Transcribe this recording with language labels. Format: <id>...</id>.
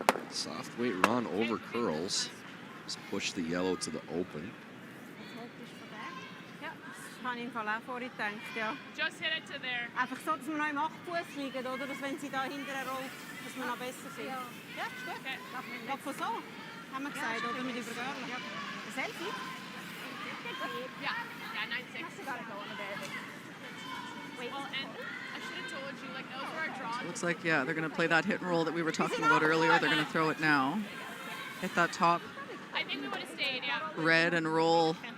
<en>Soft weight run over curls. Just push the yellow to the open.</en> <de>Ja, das habe ich im Fall auch vorhin gedacht, ja.</de> <en>Just hit it to there.</en> <de>Einfach so, dass wir noch im 8-Fuß liegen, oder? Dass wenn sie da hinterher rollt, dass wir noch besser sind. Ja, ist gut. Okay. Ja, von so, haben wir gesagt, oder? Mit Übergaben. Ja.</de> <en>Selfie? Yeah, 9-6. Wait, well, and I should have told you, like, those were our draws. It looks like, yeah, they're going to play that hit and roll that we were talking about earlier. They're going to throw it now. Hit that top I think we would have stayed, yeah. red and roll.</en>